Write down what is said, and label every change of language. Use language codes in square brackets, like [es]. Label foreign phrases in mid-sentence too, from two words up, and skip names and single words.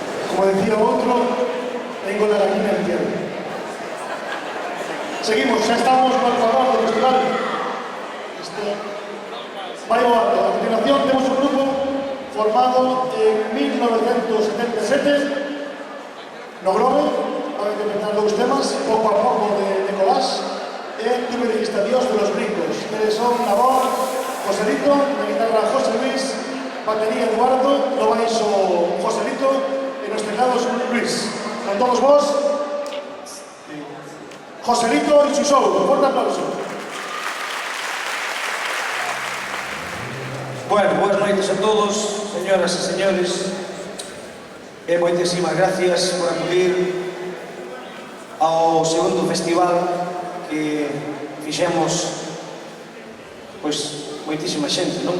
[es] Como decía outro, tengo la gallina en tierra. [gl] Seguimos, xa estamos no Ecuador do festival. Vai ao alto. A continuación temos un grupo formado en 1977 no Grove, para interpretar dous temas, pouco a pouco de Colás, e Tú me dijiste adiós de Los Brincos, que son na voz Joselito, na guitarra José Luis, batería Eduardo, no baixo Joselito, e nos teclados Luis. Con todos vos, Joselito y su show. [es] Un fuerte aplauso. [gl] Bueno, boas noites a todos, señoras e señores. E moitísimas gracias por acudir ao segundo festival que fixemos pois moitísima xente, non?